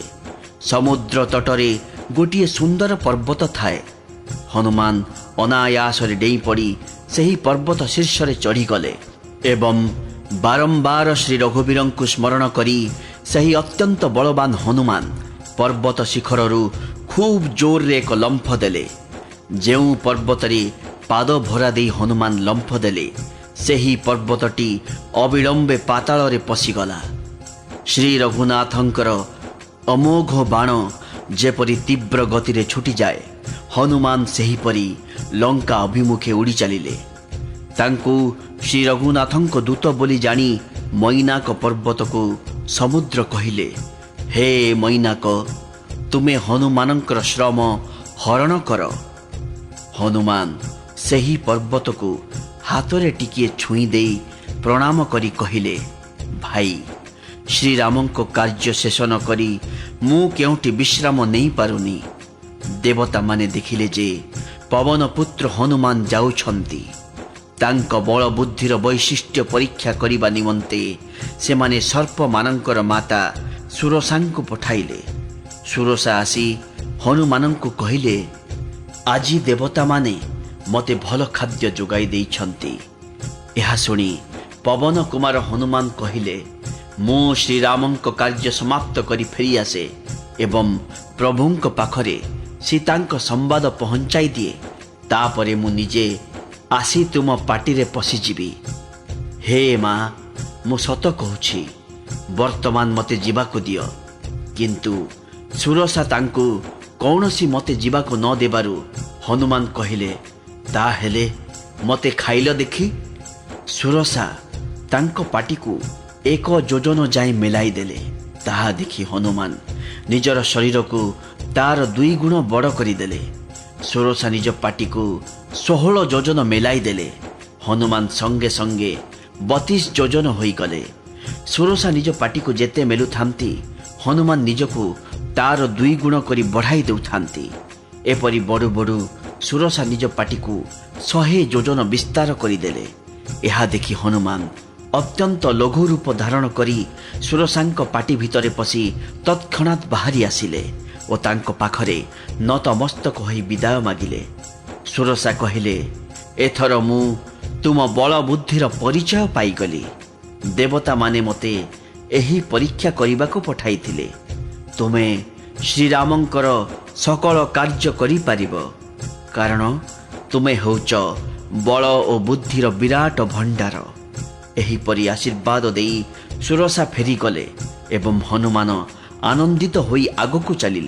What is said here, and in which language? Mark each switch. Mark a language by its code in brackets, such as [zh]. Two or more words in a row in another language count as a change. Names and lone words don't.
[or] ସମୁଦ୍ର ତଟରେ ଗୋଟିଏ ସୁନ୍ଦର ପର୍ବତ ଥାଏ। ହନୁମାନ ଅନାୟାସ ଡେଇଁ ପଡ଼ି ସେହି ପର୍ବତ ଶୀର୍ଷ ଚଢ଼ି ଗଲେ ଏବଂ ବାରମ୍ବାର ଶ୍ରୀ ରଘୁବୀରଙ୍କୁ ସ୍ମରଣ କରି ସେହି ଅତ୍ୟନ୍ତ ବଳବାନ ହନୁମାନ ପର୍ବତ ଶିଖରରୁ ଖୁବ ଜୋର ରେ ଏକ ଲମ୍ଫ ଦେଲେ। ଯେଉଁ ପର୍ବତରେ ପାଦ ଭରା ଦେଇ ହନୁମାନ ଲମ୍ଫ ଦେଲେ ସେହି ପର୍ବତଟି ଅବିଳମ୍ବେ ପାତାଳ ରେ ପଶିଗଲା। ଶ୍ରୀ ରଘୁନାଥଙ୍କର ଅମୋଘ ବାଣ ଯେପରି ତୀବ୍ର ଗତି ରେ ଛୁଟି ଯାଏ, ହନୁମାନ ସେହିପରି ଲଙ୍କା ଅଭିମୁଖେ ଉଡ଼ି ଚାଲିଲେ। ତାଙ୍କୁ ଶ୍ରୀ ରଘୁନାଥଙ୍କ ଦୂତ ବୋଲି ଜାଣି ମୈନାକ ପର୍ବତକୁ ସମୁଦ୍ର କହିଲେ, ହେ ମୈନାକ, ତୁମେ ହନୁମାନଙ୍କର ଶ୍ରମ ହରଣ କର। ହନୁମାନ ସେହି ପର୍ବତକୁ ହାତରେ ଟିକିଏ ଛୁଇଁ ଦେଇ ପ୍ରଣାମ କରି କହିଲେ, ଭାଇ, ଶ୍ରୀ ରାମଙ୍କ କାର୍ଯ୍ୟ ଶେଷ ନ କରି ମୁଁ କେଉଁଠି ବିଶ୍ରାମ ନେଇ ପାରୁନି। ଦେବତା ମାନେ ଦେଖିଲେ ଯେ ପବନ ପୁତ୍ର ହନୁମାନ ଯାଉଛନ୍ତି। ତାଙ୍କ ବଳ ବୁଦ୍ଧିର ବୈଶିଷ୍ଟ୍ୟ ପରୀକ୍ଷା କରିବା ନିମନ୍ତେ ସେମାନେ ସର୍ପ ମାନଙ୍କର ମାତା ସୁରସାଙ୍କୁ ପଠାଇଲେ। ସୁରସା ଆସି ହନୁମାନଙ୍କୁ କହିଲେ, ଆଜି ଦେବତା ମାନେ ମତେ ଭଲ ଖାଦ୍ୟ ଯୋଗାଇ ଦେଇଛନ୍ତି। ଏହା ଶୁଣି ପବନ କୁମାର ହନୁମାନ କହିଲେ, ମୁଁ ଶ୍ରୀ ରାମଙ୍କ କାର୍ଯ୍ୟ ସମାପ୍ତ କରି ଫେରି ଆସେ ଏବଂ ପ୍ରଭୁଙ୍କ ପାଖରେ ସୀତାଙ୍କ ସମ୍ବାଦ ପହଞ୍ଚାଇ ଦିଏ, ତାପରେ ମୁଁ ନିଜେ ଆସି ତୁମ ପାଟି ରେ ପଶିଯିବି। ହେ ମା, ମୁଁ ସତ କହୁଛି, ବର୍ତ୍ତମାନ ମତେ ଯିବାକୁ ଦିଅ। କିନ୍ତୁ ସୁରସା ତାଙ୍କୁ କୌଣସି ମତେ ଯିବାକୁ ନ ଦେବାରୁ ହନୁମାନ କହିଲେ, ତା ହେଲେ ମତେ ଖାଇଲ ଦେଖି। ସୁରସା ତାଙ୍କ ପାଟିକୁ ଏକ ଯୋଜନ ଯାଏ ମେଲାଇ ଦେଲେ। ତାହା ଦେଖି ହନୁମାନ ନିଜର ଶରୀରକୁ ତାର 2 ଗୁଣ ବଡ଼ କରିଦେଲେ। ସୁରସା ନିଜ ପାଟିକୁ 16 ଯୋଜନ ମେଲାଇ ଦେଲେ। ହନୁମାନ ସଙ୍ଗେ ସଙ୍ଗେ 32 ଯୋଜନ ହୋଇ ଗଲେ। ସୁରସା ନିଜ ପାଟିକୁ ଯେତେ ମେଲୁ ଥାନ୍ତି, ହନୁମାନ ନିଜକୁ ତାର 2 ଗୁଣ କରି ବଢ଼ାଇ ଦେଉ ଥାନ୍ତି। ଏପରି ବଢ଼ୁ ବଢ଼ୁ ସୁରସା ନିଜ ପାଟିକୁ 100 ଯୋଜନ ବିସ୍ତାର କରିଦେଲେ। ଏହା ଦେଖି ହନୁମାନ ଅତ୍ୟନ୍ତ ଲଘୁ ରୂପ ଧାରଣ କରି ସୁରସାଙ୍କ ପାଟି ଭିତରେ ପଶି ତତ୍କ୍ଷଣାତ ବାହାରି ଆସିଲେ ଓ ତାଙ୍କ ପାଖରେ ନତମସ୍ତକ ହୋଇ ବିଦାୟ ମାଗିଲେ। ସୁରସା କହିଲେ, ଏଥର ମୁଁ ତୁମ ବଳ ବୁଦ୍ଧିର ପରିଚୟ ପାଇଗଲି। ଦେବତା ମାନେ ମତେ ଏହି ପରୀକ୍ଷା କରିବାକୁ ପଠାଇଥିଲେ। ତୁମେ ଶ୍ରୀରାମଙ୍କର ସକଳ କାର୍ଯ୍ୟ କରିପାରିବ, କାରଣ ତୁମେ ହେଉଛ ବଳ ଓ ବୁଦ୍ଧିର ବିରାଟ ଭଣ୍ଡାର। ଏହିପରି ଆଶୀର୍ବାଦ ଦେଇ ସୁରସା ଫେରିଗଲେ ଏବଂ ହନୁମାନ ଆନନ୍ଦିତ ହୋଇ ଆଗକୁ ଚାଲିଲେ।